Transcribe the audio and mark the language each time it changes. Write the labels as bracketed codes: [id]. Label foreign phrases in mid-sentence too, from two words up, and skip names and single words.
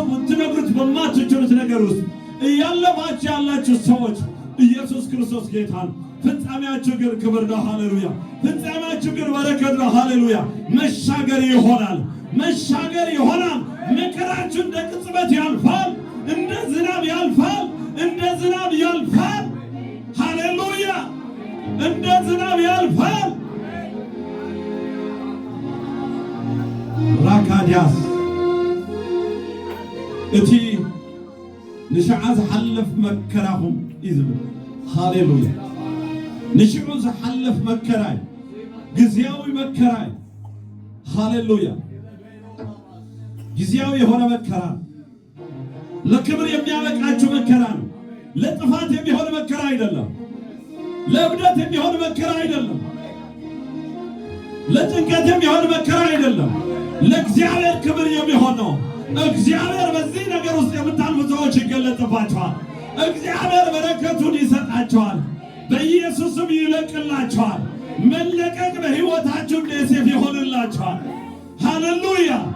[am] ትነግሩት በማትችሉት ነገር ውስጥ እያለፋችሁ ያላችሁ ሰዎች ኢየሱስ ክርስቶስ ጌታ ነው። ፍጻሜያችሁ ግን ክብር ነው። ሃሌሉያ። ፍጻሜያችሁ ግን በረከት ነው። ሃሌሉያ። መሻገር ይሆናል። መሻገር ይሆናል። መከራችሁ እንደ ቅጽበት ያልፋል፣ እንደ ዝናብ ያልፋል፣ እንደ ዝናብ ያልፋል። ሃሌሉያ። እንደ ዝናብ ያልፋል። [ti] ራካዲያስ እቲ ንሽዓ ዝሓልፍ መከራኹም ይዝብል ሃሌሉያ። ንሽዑ ዝሓልፍ መከራይ ጊዜያዊ መከራይ ሃሌሉያ። [am] ጊዜያዊ የሆነ መከራ ለክብር የሚያበቃችሁ መከራ ነው። ለጥፋት የሚሆን መከራ አይደለም። ለእብደት የሚሆን መከራ አይደለም። ለጭንቀት የሚሆን መከራ አይደለም። ለእግዚአብሔር ክብር የሚሆን ነው። እግዚአብሔር በዚህ ነገር ውስጥ የምታልፉ ሰዎች ይገለጥባቸዋል። እግዚአብሔር በረከቱን ይሰጣቸዋል። በኢየሱስም ይለቅላቸዋል። መለቀቅ በሕይወታችሁ እንደ ዮሴፍ ይሆንላቸዋል። ሃሌሉያ